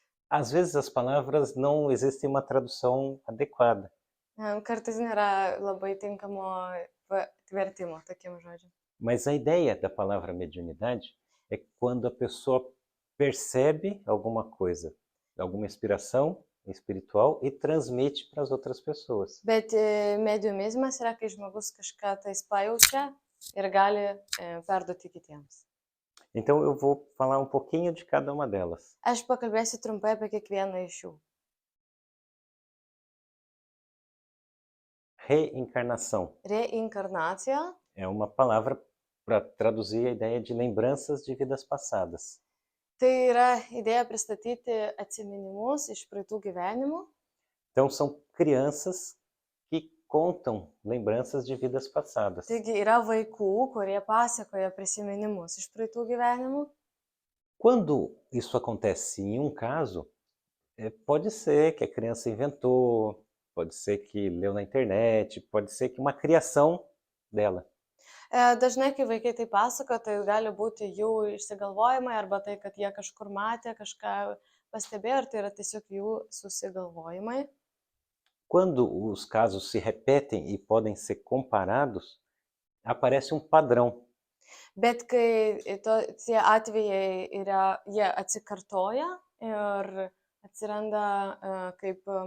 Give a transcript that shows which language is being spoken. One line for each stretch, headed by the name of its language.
Portuguese: Às vezes as palavras não existem uma tradução adequada.
Lithuanian: Kartais nėra labai tinkamo vertimo tokiem žodžiam.
Portuguese: Mas a ideia da palavra mediunidade é quando a pessoa percebe alguma coisa, alguma inspiração espiritual e transmite para as outras pessoas.
Lithuanian: Bet mediumizmas yra, kai žmogus kažką tais pajaučia ir gali perduoti kitiems.
Portuguese: Então eu vou falar um pouquinho de cada uma delas.
Lithuanian: Aš pakalbėsiu trumpai apie kiekvieną iš jų.
Portuguese: Reencarnação
Lithuanian: Reinkarnacija
Portuguese: é uma palavra para traduzir a ideia de lembranças de vidas passadas.
Lithuanian: tai yra idėja pristatyti atsiminimus iš praeitų gyvenimų.
Portuguese: Então são crianças que contam lembranças de vidas passadas.
Lithuanian: Taigi yra vaikų, kurie pasakoja prisiminimus iš praeitų gyvenimų.
Portuguese: Quando isso acontece em um caso, pode ser que a criança inventou, pode ser que leu na internet, pode ser que uma criação dela.
Lithuanian: Dažnai, kai vaikai tai pasako, tai gali būti jų išsigalvojimai arba tai, kad jie kažkur matė, kažką pastebėjo, ir tai yra tiesiog jų susigalvojimai.
Portuguese: Quando os casos se repetem e podem ser comparados, aparece um padrão.
Lithuanian: Bet kai tie atvejai jie atsikartoja ir atsiranda kaip